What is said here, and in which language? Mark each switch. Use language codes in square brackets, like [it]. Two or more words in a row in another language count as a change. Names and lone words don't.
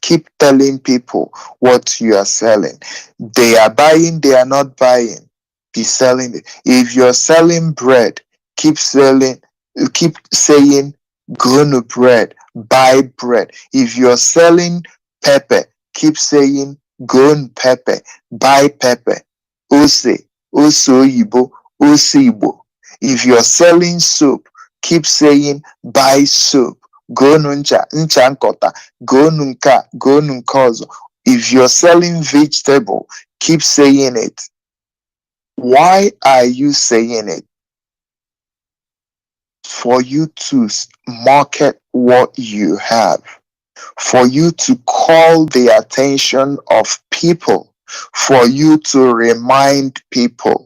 [en] Keep telling people what you are selling. They are buying, they are not buying. Be selling it. If you're selling bread, keep saying, gonna bread, buy bread. If you're selling pepper, keep saying, gonna pepper, buy pepper. [ig] Ose, oyibo, ose Igbo. [en] If you're selling soap, keep saying, buy soap. [ig] Gonu ncha nkọta, gonu nke a, gonu nke ọzọ. [en] If you're selling vegetable, keep saying it. Why are you saying it? For you to market what you have, for you to call the attention of people, for you to remind people.